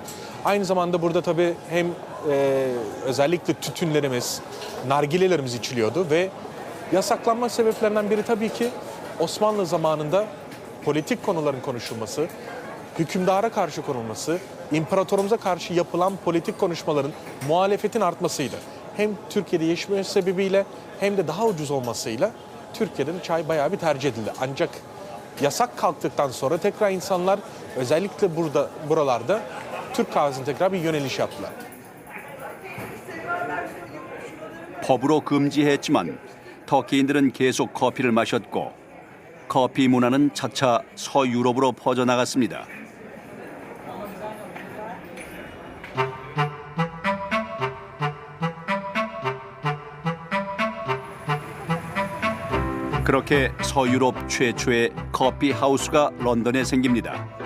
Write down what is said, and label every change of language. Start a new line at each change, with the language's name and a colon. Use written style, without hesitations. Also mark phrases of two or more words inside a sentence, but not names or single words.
Turkish: Aynı zamanda burada tabii hem özellikle tütünlerimiz, nargilelerimiz içiliyordu ve yasaklanma sebeplerinden biri tabii ki Osmanlı zamanında politik konuların konuşulması, hükümdara karşı konulması, imparatorumuza karşı yapılan politik konuşmaların muhalefetin artmasıydı. Hem Türkiye'de yaşaması sebebiyle hem de daha ucuz olmasıyla Türkiye'de çay bayağı bir tercih edildi. Ancak yasak kalktıktan sonra tekrar insanlar özellikle buralarda Türk kahvesine tekrar bir yöneliş yaptılar.
Korean: 법으로 금지했지만 터키인들은 계속 커피를 마셨고 커피 문화는 차차 서유럽으로 퍼져나갔습니다. 그렇게 서유럽 최초의 커피 하우스가 런던에 생깁니다.